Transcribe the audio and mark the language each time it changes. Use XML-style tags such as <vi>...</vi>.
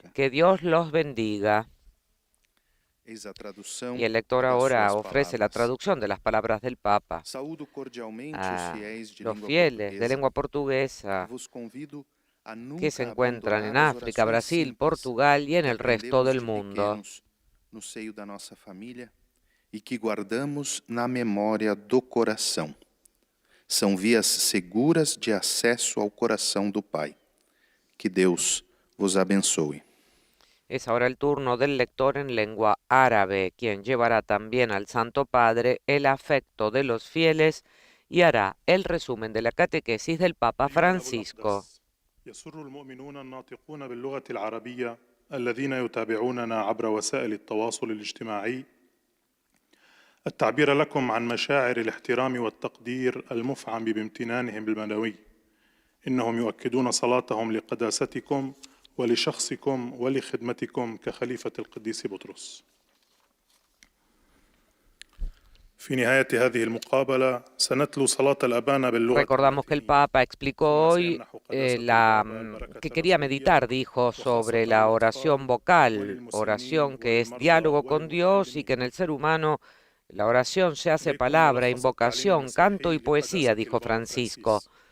<es>Que Dios los bendiga. Y el lector ahora ofrece la traducción de las palabras del Papa a los fieles de lengua portuguesa que se encuentran en África, Brasil, Portugal y en el resto del mundo.</es> <pt>No seio da nossa família e que guardamos na memória do coração. São vias seguras de acesso ao coração do Pai. Que Deus vos abençoe.</pt> <es>Es ahora el turno del lector en lengua árabe, quien llevará también al Santo Padre el afecto de los fieles y hará el resumen de la catequesis del Papa Francisco.</es> <ar>يسر المؤمنون الناطقون باللغة العربية الذين يتابعوننا عبر وسائل التواصل الاجتماعي التعبير لكم عن مشاعر الاحترام والتقدير المفعم بامتنانهم بالمنوي. إنهم يؤكدون صلاتهم لقداستكم ولشخصكم ولخدمتكم كخليفة القديس بطرس. في نهاية هذه المقابلة سنتلو صلاة الأبانا باللغة.</ar> <es>Recordamos que el Papa explicó hoy que quería meditar, dijo, sobre la oración vocal, oración que es diálogo con Dios y que en el ser humano la oración se hace palabra, invocación, canto y poesía, dijo Francisco.</es>